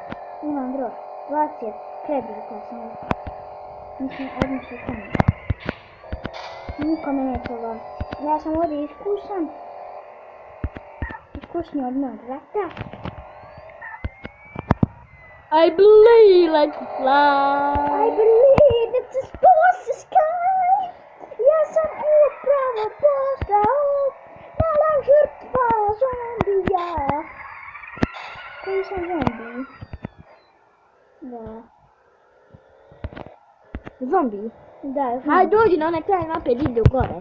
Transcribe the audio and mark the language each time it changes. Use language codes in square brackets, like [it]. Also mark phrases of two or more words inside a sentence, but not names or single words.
[bs] Imam drop. 20 kredita sam upao. Mislim, odmah ću kome. Niko me neće loviti. Ja sam ovdje iskusan. Iskusniji od mojeg brata. [en] I believe I can fly. I believe that the stars the sky. [bs] Ja sam upravo postao mala žrtva zombija. Koji sam zombi? Da. Zombi? Da, zombi. Hajde dođi na onaj kraj mape, ide gore.